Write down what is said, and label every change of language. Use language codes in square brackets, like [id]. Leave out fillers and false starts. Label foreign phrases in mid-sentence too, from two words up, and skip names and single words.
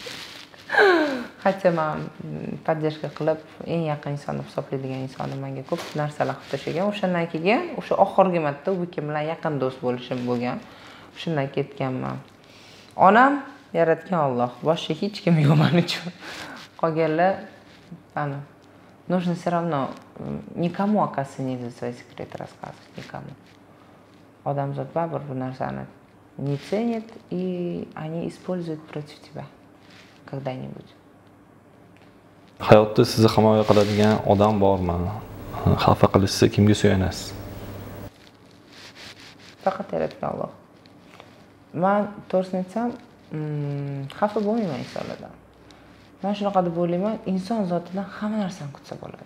[uz] Hatto men поддержка qilib, eng yaqin inson deb hisoblaydigan insonim menga ko'p narsalar qilib tashlagan. O'shandan keyin o'sha oxirgi marta u kim bilan yaqin do'st bo'lishim bo'lgan. Shundan ketganman. Onam yaratgan Alloh, boshqa hech kim yo'q men uchun. [ru] Qolganlar нужно все равно никому, оказывается, нельзя свои секреты рассказывать, никому. [uz] Odamzod baribir bu narsani [ru] не ценят, и они используют против тебя когда-нибудь. [uz] Hayotda sizni himoya qiladigan odam bormi? Xafa qilishsa kimga suyanasiz? Faqat yaratgan Alloh. Men to'g'risini aytsam, xafa bo'lmayman insonlardan. Men shunaqa deb o'ylayman, inson zotidan hamma narsani kutsa bo'ladi.